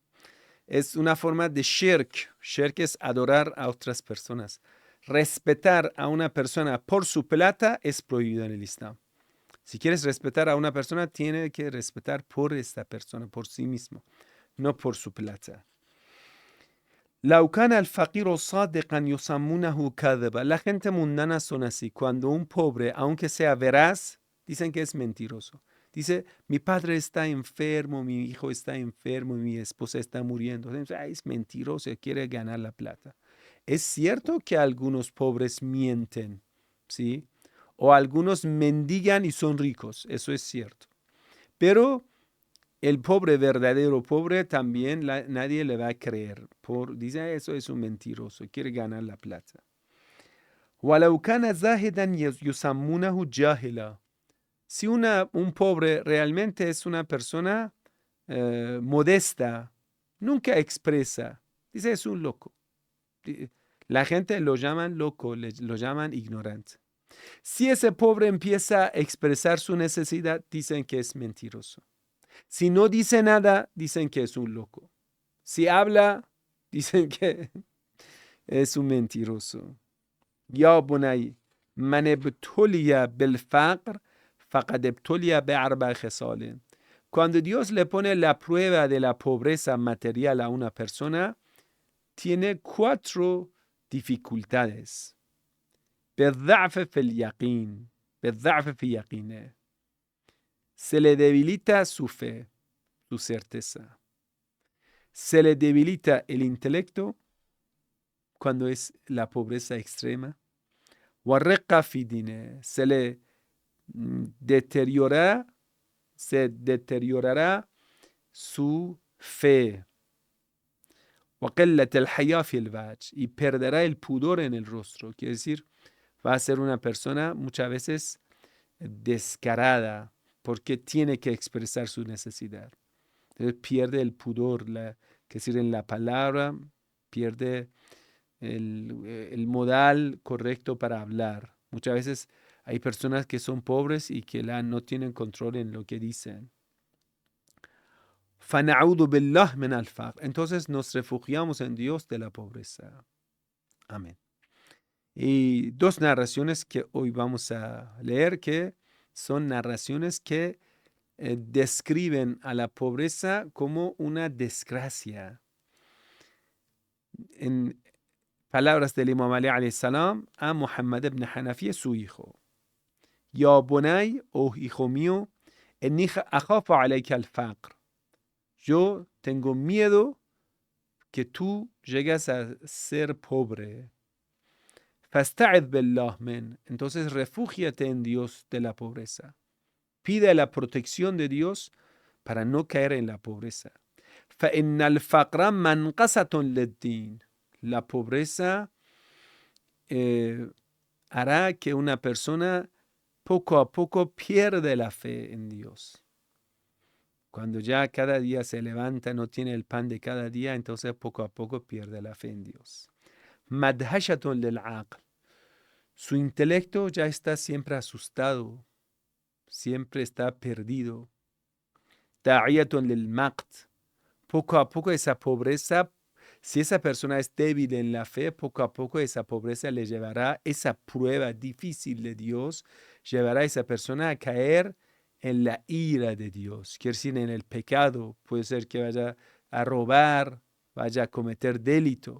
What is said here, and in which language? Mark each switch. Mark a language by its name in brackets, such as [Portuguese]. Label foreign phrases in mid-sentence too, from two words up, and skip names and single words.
[Spanish] Es una forma de shirk. Shirk es adorar a otras personas. Respetar a una persona por su plata es prohibido en el Islam. Si quieres respetar a una persona, tiene que respetar por esta persona, por sí mismo, no por su plata. [Arabic] لو كان الفقير صادقا يسمونه كاذبا. [Spanish] La gente mundana son así. Cuando un pobre, aunque sea veraz, dicen que es mentiroso. Dice, mi padre está enfermo, mi hijo está enfermo, mi esposa está muriendo. Es mentiroso, quiere ganar la plata. Es cierto que algunos pobres mienten, ¿sí? O algunos mendigan y son ricos, eso es cierto. Pero el pobre, verdadero pobre, también nadie le va a creer. Dice, eso es un mentiroso, quiere ganar la plata. [Arabic] ولو كان زاهدا يسمونه جاهلا. [Spanish] Si un pobre realmente es una persona modesta, nunca expresa, dice es un loco. La gente lo llaman loco, lo llaman ignorante. Si ese pobre empieza a expresar su necesidad, dicen que es mentiroso. Si no dice nada, dicen que es un loco. Si habla, dicen que es un mentiroso. [Arabic] يا بني من ابتلي بالفقر فقد ابتلي بأربع خصال. [Spanish] Cuando Dios le pone la prueba de la pobreza material a una persona, tiene 4 dificultades. [Arabic] بالضعف في اليقين, بالضعف في يقينه. [Spanish] Se le debilita su fe, su certeza. Se le debilita el intelecto cuando es la pobreza extrema. [Arabic] ورق فی دینه. [Spanish] Se deteriorará su fe. [Arabic] وقلة الحياء في الوجه. [Spanish] Y perderá el pudor en el rostro. Quiere decir, va a ser una persona muchas veces descarada porque tiene que expresar su necesidad. Entonces pierde el pudor, que decir, en la palabra, pierde el modal correcto para hablar. Muchas veces hay personas que son pobres y que no tienen control en lo que dicen. [Arabic] فَنَعُوذُ بِاللَّهِ مِنَ الْفَقْرِ. [Spanish] Entonces nos refugiamos en Dios de la pobreza. Amén. Y dos narraciones que hoy vamos a leer, que son narraciones que describen a la pobreza como una desgracia. En palabras del Imam Ali [Arabic] عليه السلام [Spanish] a Muhammad ibn Hanafiya, su hijo: [Arabic] يا بني, [Spanish] oh hijo mío, [Arabic] إني أخاف عليك الفقر. [Spanish] Yo tengo miedo que tú llegas a ser pobre. [Arabic] فاستعذ بالله من. [Spanish] Entonces refúgiate en Dios de la pobreza. Pide la protección de Dios para no caer en la pobreza. [Arabic] فَإِنَّ الْفَقْرَ مَنْقَصَةٌ لِلدِّينِ. [Spanish] La pobreza hará que una persona poco a poco pierde la fe en Dios. Cuando ya cada día se levanta, no tiene el pan de cada día, entonces poco a poco pierde la fe en Dios. [Arabic] مَدْهَشَةٌ لِلْعَقْلِ. [Spanish] Su intelecto ya está siempre asustado, siempre está perdido. [Arabic] دَاعِيَةٌ لِلْمَقْتِ. [Spanish] Poco a poco esa pobreza, si esa persona es débil en la fe, poco a poco esa pobreza le llevará, esa prueba difícil de Dios, llevará a esa persona a caer en la ira de Dios. Quiere decir, en el pecado. Puede ser que vaya a robar, vaya a cometer delito.